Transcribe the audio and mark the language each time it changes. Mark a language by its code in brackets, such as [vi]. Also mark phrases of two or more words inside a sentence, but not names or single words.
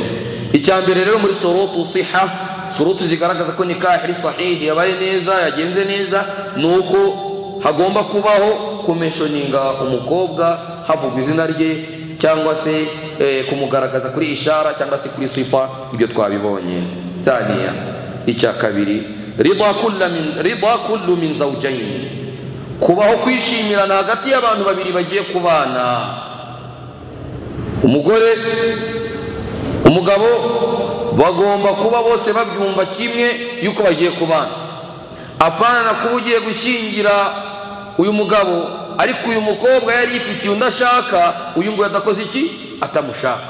[rw] Icyambere rero muri [ar] شروط صحة, [rw] shurutu zigaragaza ko nikah ari sahihi, yabaye neza, yagenze neza, nuko hagomba kubaho kumeshoninga umukobwa havugwa izina rye cyangwa se kumugaragaza kuri ishara cyangwa se kuri sifa. Ibyo twabibonye. Thaniya, icya kabiri, [ar] رضا كل من زوجين, [rw] kubaho kwishimirana hagati y'abantu babiri bagiye kubana, umugore umugabo, bagomba kuba bose babyumva kimwe yuko bagiye kubana. Apana kuba ugiye gushyingira uyu mugabo ariko uyu mukobwa yari yifitiye undashaka, uyu ngo yadakoze iki, atamushaka.